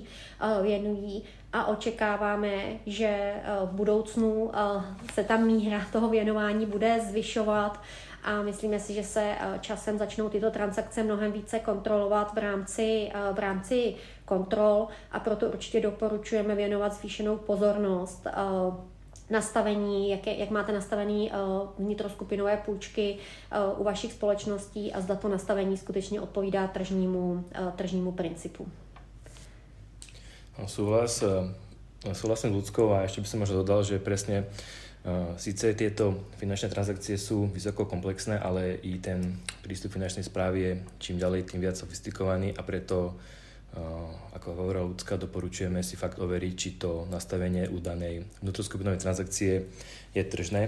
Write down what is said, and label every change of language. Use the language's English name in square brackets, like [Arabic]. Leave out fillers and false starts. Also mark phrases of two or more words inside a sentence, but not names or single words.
[Czech] věnují a očekáváme, že v budoucnu se ta míra toho věnování bude zvyšovat a myslíme si, že se časem začnou tyto transakce mnohem více kontrolovat v rámci kontrol a proto určitě doporučujeme věnovat zvýšenou pozornost nastavení, jak máte nastavený vnitroskupinové půjčky u vašich společností a zda to nastavení skutečně odpovídá tržnímu principu. [Slovak] Súhlasím s Ľudskou a ešte by som možno dodal, že presne síce tieto finančné transakcie sú vysoko komplexné, ale i ten prístup finančnej správy je čím ďalej, tým viac sofistikovaný a preto, ako hovorila Ľudská, doporučujeme si fakt overiť, či to nastavenie u danej vnútroskupinovej transakcie je tržné.